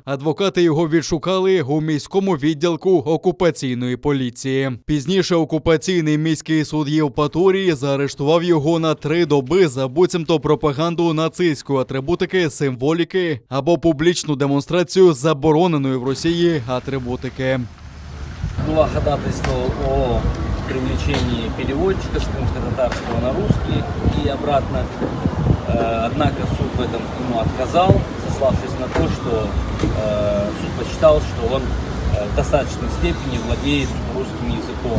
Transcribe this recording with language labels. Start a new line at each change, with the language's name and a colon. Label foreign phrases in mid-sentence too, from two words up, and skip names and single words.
Ukrainian: Адвокати його відшукали у міському відділку окупаційної поліції. Пізніше окупаційний міський суд Євпаторії заарештував його на 3 доби за буцімто пропаганду нацистської атрибутики, символіки або публічну демонстрацію забороненої в Росії атрибутики.
Russian: Было ходатайство о привлечении переводчика с крымско-татарского на русский и обратно. Однако суд в этом ему отказал, сославшись на то, что суд посчитал, что он в достаточной степени владеет русским языком.